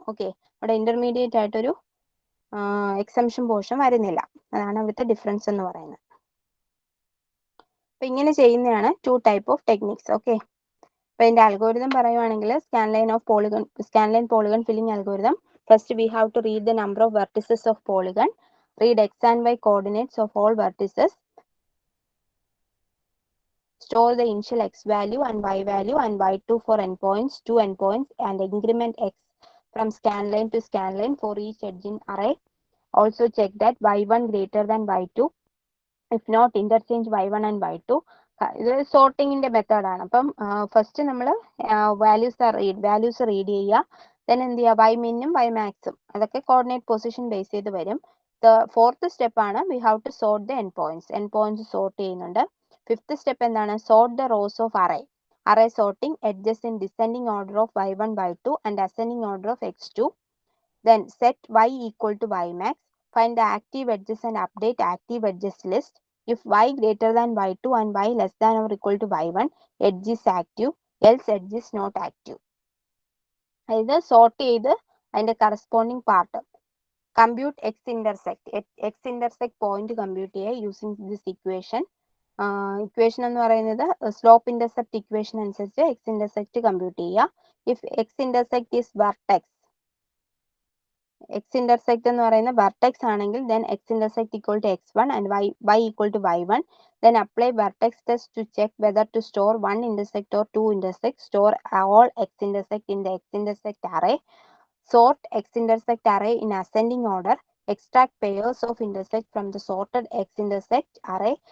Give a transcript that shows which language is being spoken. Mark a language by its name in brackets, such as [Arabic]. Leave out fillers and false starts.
[Malayalam] Okay, അവിടെ intermediate ആയിട്ടൊരു exemption portion വരുന്നില്ല. അതാണ് ഇവിടുത്തെ ഡിഫറൻസ് എന്ന് പറയുന്നത്. അപ്പൊ ഇങ്ങനെ ചെയ്യുന്നതാണ് 2 ടൈപ്പ് ഓഫ് ടെക്നിക്സ്. ഓക്കെ, അപ്പൊ ഇതിന്റെ അൽഗോരിതം പറയുവാണെങ്കിൽ scanline polygon filling algorithm. [English] First we have to read the number of vertices of polygon, read x and y coordinates of all vertices, store the initial x value and y value and y2 for endpoints, 2 endpoints, and increment x from scanline to scanline for each edge in array. Also check that y1 greater than y2. If not, interchange y1 and y2. [Malayalam] ഇത് സോർട്ടിങ്ങിന്റെ മെത്തേഡാണ്. അപ്പം first നമ്മൾ values read ചെയ്യുക. Then എന്ത് ചെയ്യുക, Y മിന്നും Y മാക്സും അതൊക്കെ coordinate position base ചെയ്ത് വരും. [English] fourth step ആണ് we have to sort the end points [Malayalam] sort ചെയ്യുന്നുണ്ട്. [English] Fifth step എന്താണ്, sort the rows of array sorting edges in descending order of y1 y2 and ascending order of x2. Then set y equal to y max. Find the active edges and update active edges list. If y greater than y2 and y less than or equal to y1, edge is active, else edge is not active. [Malayalam] അതായത് sort ചെയ്ത് അതിന്റെ corresponding part compute X intersect point compute ചെയ്യുക [English] Using this equation. [Malayalam] Equation എന്ന് പറയുന്നത് slope intercept equation അനുസരിച്ച് X intersect compute ചെയ്യുക. [English] if x intersect is vertex, [Malayalam] X intersect എന്ന് പറയുന്ന വെർട്ടെക്സ് ആണെങ്കിൽ [English] then x intersect equal to x1 and y equal to y1. Then apply vertex test to check whether to store 1 intersect or 2 intersect. Store all x intersect in the x intersect array. Sort x intersect array in ascending order. Extract pairs of intersect from the sorted x intersect array.